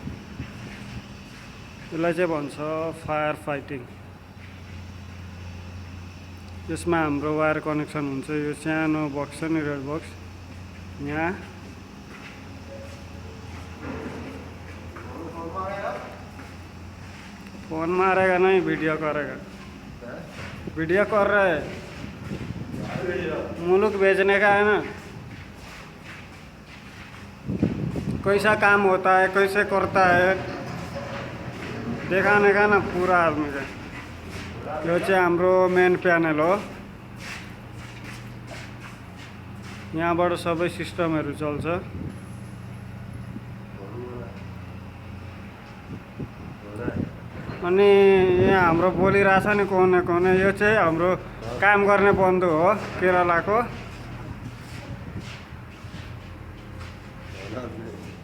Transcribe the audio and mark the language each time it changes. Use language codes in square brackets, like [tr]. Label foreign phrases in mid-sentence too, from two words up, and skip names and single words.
[ne] यसलाई चाहिँ भन्छ [en] fire fighting. [ne] यसमा हाम्रो [en] wire connection [ne] हुन्छ। यो सानो बक्स छ नि, [en] red box, [hi] यहाँ फोन मारेगा नहीं, वीडियो करेगा, वीडियो कर रहे हैं, मुल्क बेचने का है ना। कैसा काम होता है, कैसे करता है, देखाने का ना पूरा आदमी का। [ne] यो चाहिँ हाम्रो [en] main panel [ne] हो। यहाँबाट सबै सिस्टमहरू चल्छ। अनि यहाँ हाम्रो बोलिरहेछ नि कोने कोने, यो चाहिँ हाम्रो काम गर्ने बन्धु हो केरलाको।